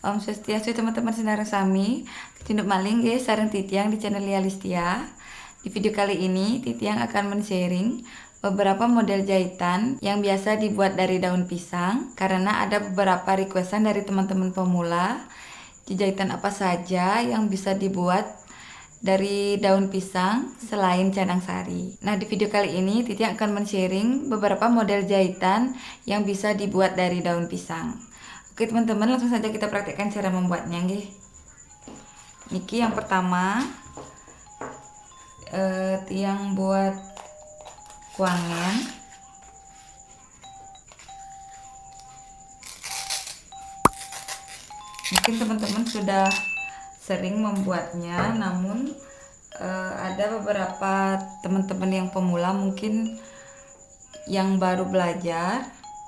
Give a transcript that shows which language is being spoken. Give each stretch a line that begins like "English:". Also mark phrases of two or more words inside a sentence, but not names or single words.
Balinese: Om Swastiastu teman-teman sedherek sami. Tinduk maling guys sareng Titiang di channel Lia Listia.
Indonesian: Di video kali ini Titiang akan men-sharing beberapa model jahitan yang biasa dibuat dari daun pisang, karena ada beberapa requestan dari teman-teman pemula. Jahitan apa saja yang bisa dibuat dari daun pisang selain canang sari. Nah, di video kali ini Titi akan men-sharing beberapa model jahitan yang bisa dibuat dari daun pisang. Oke teman-teman, langsung saja kita praktekkan cara membuatnya nggih. Niki yang pertama tiang buat kuangen. Mungkin teman-teman sudah sering membuatnya, namun ada beberapa teman-teman yang pemula mungkin yang baru belajar.